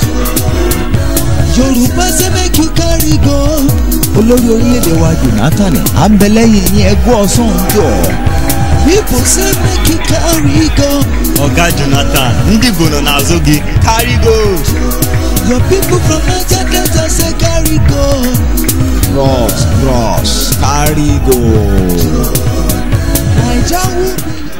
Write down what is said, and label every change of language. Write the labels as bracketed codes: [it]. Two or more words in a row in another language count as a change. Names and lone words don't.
[pcm] Yorùbá say make you carry go. [yo] Olórí orílẹ̀-èdè wa Jonathan, à ń bẹ lẹ́yìn yín ẹgbẹ́ ọ̀sán jọ. [pcm] People say make you carry go. [ig] Ọ̀gá Jonathan, ndị Igbo nọ n'azụ gị, [pcm] carry go. Your people from Niger Delta say carry go. Bros, carry go. Naija will be.